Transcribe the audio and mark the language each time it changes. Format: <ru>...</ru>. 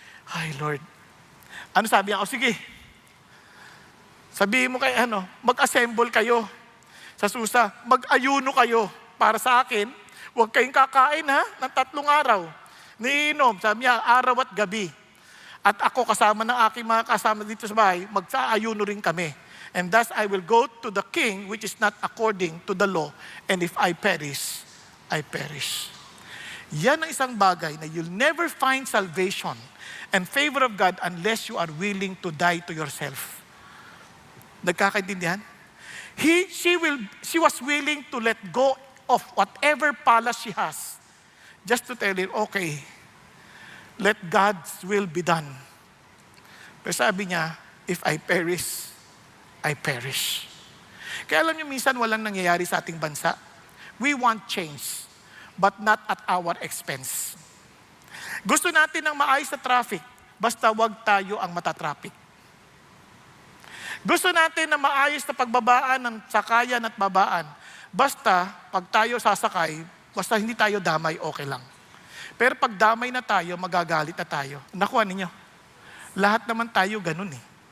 <tl>Ay Lord, ano sabi niya? O sige, sabihin mo kay mag-assemble kayo sa Susa, mag-ayuno kayo para sa akin. Huwag kayong kakain ng 3 araw. Niinom, sabi niya, araw at gabi. At ako kasama ng aking mga kasama dito sa bahay, magsaayuno rin kami.</tl> <en>And thus I will go to the king which is not according to the law. And if I perish, I perish.</en> <tl>Yan ang isang bagay na</tl> <en>you'll never find salvation and favor of God unless you are willing to die to yourself.</en> <tl>Nagkakaintindihan?</tl> <en>She was willing to let go of whatever palace she has, just to tell her, okay, let God's will be done.</en> <tl>Pero sabi niya,</tl> <en>if I perish, I perish.</en> <tl>Kaya alam niyo, minsan walang nangyayari sa ating bansa.</tl> <en>We want change, but not at our expense.</en> <tl>Gusto natin ng maayos na traffic, basta wag tayo ang matatraffic. Gusto natin na maayos na pagbabaan ng sakayan at babaan, basta, pag tayo sasakay, basta hindi tayo damay, okay lang. Pero pag damay na tayo, magagalit na tayo. Nakuha ninyo, lahat naman tayo ganun eh.</tl>